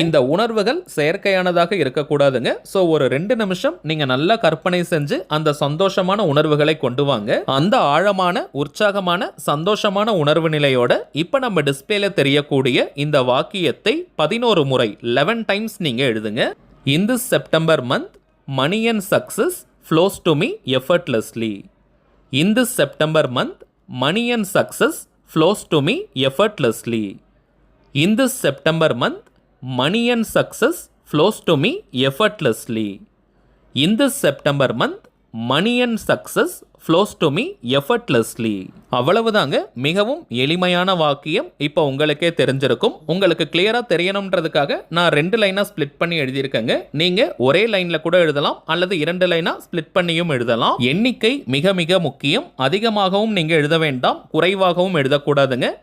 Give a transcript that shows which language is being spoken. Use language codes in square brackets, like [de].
[ta] இந்த உணர்வுகள் செயற்கையானதாக இருக்கக்கூடாதுங்க. சோ ஒரு 2 நிமிஷம் நீங்க நல்லா கற்பனை செஞ்சு அந்த சந்தோஷமான உணர்வுகளை கொண்டு வாங்க. அந்த ஆழமான உற்சாகமான சந்தோஷமான உணர்வு நிலையோட இப்ப நம்ம டிஸ்பிளேல தெரியக்கூடிய இந்த வாக்கியத்தை 11 முறை 11 டைம்ஸ் நீங்க எழுதுங்க. [en] In this September month, money and success flows to me effortlessly. In this September month, money and success flows to me effortlessly. In this September month, money and success flows to me effortlessly. In this September month, money and success flows to me effortlessly. [ta] அவ்வளவுதாங்க, மிகவும் எளிமையான வாக்கியம். இப்போ உங்களுக்கே தெரிஞ்சிருக்கும். உங்களுக்கு கிளியரா தெரியணும்ன்றதுக்காக நான் 2 லைனா ஸ்பிளிட் பண்ணி எழுதியிருக்கேங்க. நீங்க ஒரே லைன்ல கூட எழுதலாம், அல்லது 2 லைனா ஸ்பிளிட் பண்ணியும் எழுதலாம். எண்ணிக்கை மிக மிக முக்கியம். அதிகமாகவும் நீங்க எழுத வேண்டாம், குறைவாகவும் எழுதக்கூடாதுங்க.